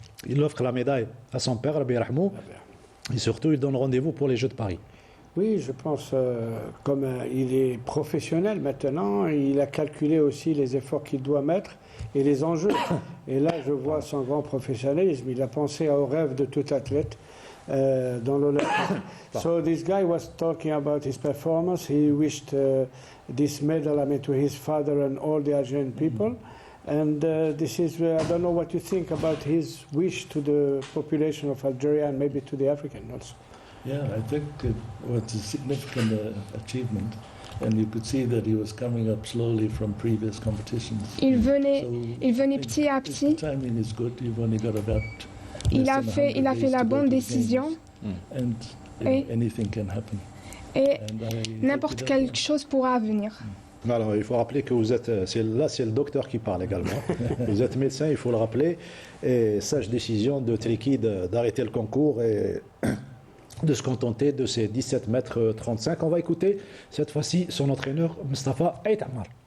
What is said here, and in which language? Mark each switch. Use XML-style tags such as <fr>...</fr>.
<fr>Il offre la médaille à son père, Rabbi Rahmou, et surtout il donne rendez-vous pour les Jeux de Paris. Oui, je pense, comme il est professionnel maintenant, il a calculé aussi les efforts qu'il doit mettre et les enjeux. Et là, je vois son grand professionnalisme. Il a pensé au rêve de tout athlète dans l'Olympique.</fr> <en>So this guy was talking about his performance. He wished this medal, to his father and all the Algerian people. And this is, I don't know what you think about his wish to the population of Algeria and maybe to the African also. Yeah, I think it was a significant achievement, and you could see that he was coming up slowly from previous competitions.</en> <fr>Il venait petit à petit.</fr> <en>The timing is good. You've only got about</en> <fr>Il a fait la bonne décision.</fr> <en>And anything can happen.</en> <fr>Et n'importe quelle chose pourra venir. Alors, il faut rappeler que vous êtes, c'est le docteur qui parle également. Vous êtes médecin, il faut le rappeler. Et sage décision de Teleki d'arrêter le concours et de se contenter de ces 17 mètres 35. On va écouter cette fois-ci son entraîneur Mustafa Aïtamar.</fr>